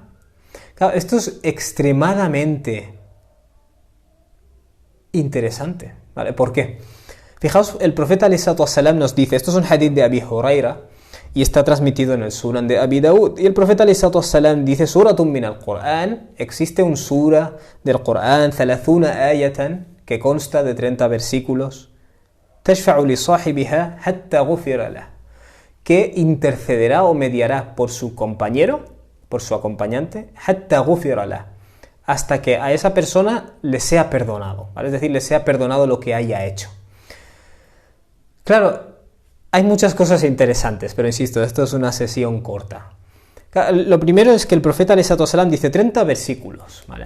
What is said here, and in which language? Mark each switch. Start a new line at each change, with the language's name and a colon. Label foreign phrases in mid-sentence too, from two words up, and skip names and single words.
Spanish: Claro, esto es extremadamente interesante, ¿vale? ¿Por qué? Fijaos, el profeta ﷺ nos dice, esto es un hadith de Abi Huraira y está transmitido en el Sunan de Abi Daud, y el profeta ﷺ dice,
Arabic: سورة من القرآن,
Spanish: existe un sura del Qur'an, 30 ayatan, que consta de 30 versículos,
Arabic: تشفع لصاحبها حتى غفر له,
Spanish: que intercederá o mediará por su compañero, por su acompañante,
Arabic: حتى غفر له,
Spanish: hasta que a esa persona le sea perdonado, ¿vale? Es decir, le sea perdonado lo que haya hecho. Claro, hay muchas cosas interesantes, pero insisto, esto es una sesión corta. Lo primero es que el profeta ﷺ dice 30 versículos, ¿vale?